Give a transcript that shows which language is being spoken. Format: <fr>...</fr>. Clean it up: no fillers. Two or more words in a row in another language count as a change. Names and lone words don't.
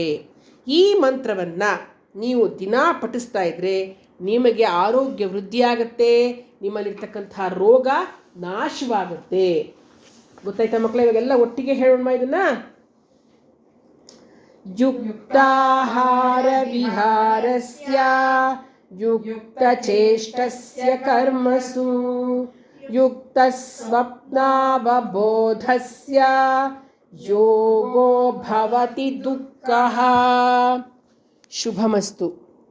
<kn>ಈ ಮಂತ್ರವನ್ನು ನೀವು ದಿನಾ ಪಠಿಸ್ತಾ ಇದ್ದರೆ ನಿಮಗೆ ಆರೋಗ್ಯ ವೃದ್ಧಿಯಾಗುತ್ತೆ, ನಿಮ್ಮಲ್ಲಿರ್ತಕ್ಕಂಥ ರೋಗ ನಾಶವಾಗುತ್ತೆ. ಗೊತ್ತಾಯ್ತಾ ಮಕ್ಕಳೇ? ಇವಾಗೆಲ್ಲ ಒಟ್ಟಿಗೆ ಹೇಳೋಣ ಇದನ್ನು.</kn> <sa>ಯುಕ್ತಾಹಾರ ವಿಹಾರಸ್ಯ ಯುಕ್ತಚೇಷ್ಟಸ್ಯ ಕರ್ಮಸು ಯುಕ್ತ ಸ್ವಪ್ನಾವಬೋಧಸ್ಯ ಯೋಗೋ ಭವತಿ ದುಃಖಃ. ಶುಭಮಸ್ತು.</sa>